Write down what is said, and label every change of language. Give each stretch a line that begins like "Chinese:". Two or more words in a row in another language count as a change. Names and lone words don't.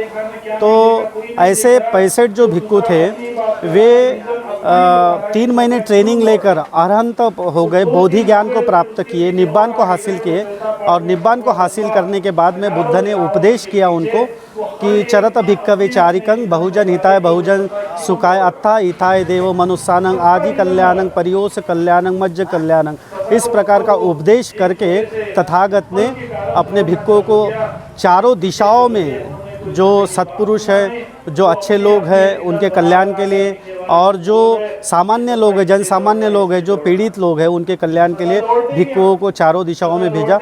Hindi: तो ऐसे 65 जो भिक्षु थे वे 3 महीने ट्रेनिंग लेकर अरहंत हो गए, बोधि ज्ञान को प्राप्त किए, निब्बान को हासिल किए। और निब्बान को हासिल करने के बाद में बुद्ध ने उपदेश किया उनको कि
Pali: चरत भिक्खवे चारिकं बहुजन हिताय बहुजन सुखाय अत्था हिताय देवो मनुष्यानंग आदि कल्याणं परियोस कल्याणं मज्ज कल्याणं।
Hindi: इस प्रकार का उपदेश करके तथागत ने अपने भिक्षुओं को चारों दिशाओं में जो सत्पुरुष है, जो अच्छे लोग हैं उनके कल्याण के लिए, और जो सामान्य लोग हैं, जन सामान्य लोग हैं, जो पीड़ित लोग हैं उनके कल्याण के लिए भिक्षुओं को चारों दिशाओं में भेजा।